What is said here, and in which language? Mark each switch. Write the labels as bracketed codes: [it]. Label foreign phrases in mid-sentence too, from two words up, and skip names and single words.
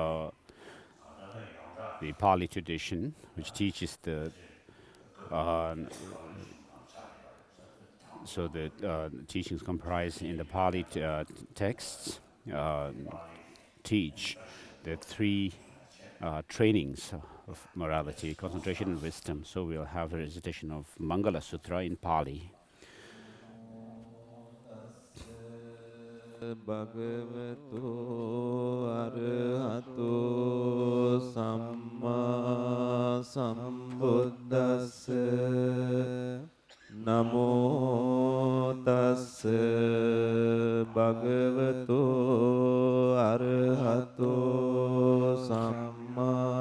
[en] the Pali tradition, which teaches the teachings comprised in the Pali texts teach the three trainings of morality, concentration and wisdom. So we'll have the recitation of Mangala Sutra in Pali. [pi] Bhagavato arahato samma sambuddhassa namo tassa bhagavato arahato samma